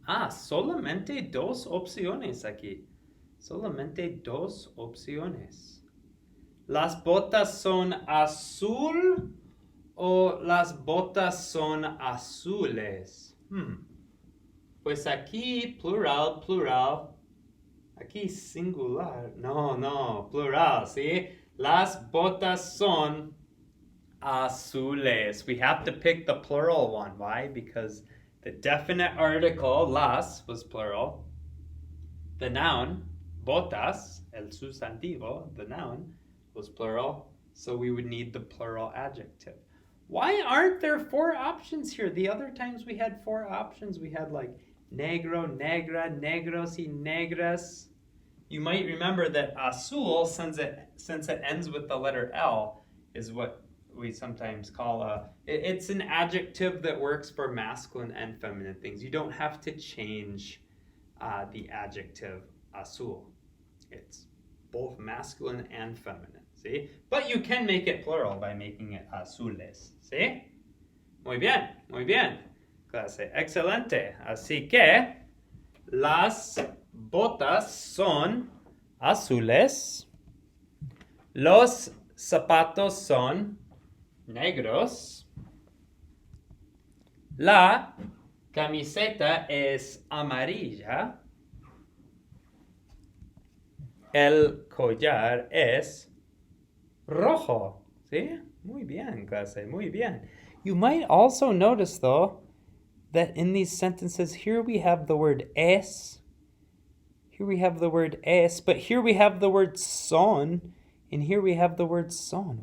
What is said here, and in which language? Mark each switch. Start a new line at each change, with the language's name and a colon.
Spanish: Solamente dos opciones aquí. Solamente dos opciones. ¿Las botas son azul o las botas son azules? Pues aquí plural, plural. Aquí singular. No, plural, ¿sí? Las botas son azules.
English: We have to pick the plural one. Why? Because the definite article, las, was plural. The noun, botas,
Spanish: el sustantivo,
English: the noun, was plural. So we would need the plural adjective. Why aren't there 4 options here? The other times we had 4 options. We had like negro, negra, negros y negras. You might remember that azul, since it ends with the letter L, is what we sometimes call it's an adjective that works for masculine and feminine things. You don't have to change the adjective azul. It's both masculine and feminine, see? But you can make it plural by making it azules, see?
Spanish: Muy bien, clase, excelente. Así que las botas son azules, los zapatos son negros, la camiseta es amarilla, el collar es rojo. ¿Sí? Muy bien, clase, muy bien.
English: You might also notice, though, that in these sentences, here we have the word es, here we have the word es, but here we have the word son, and here we have the word son.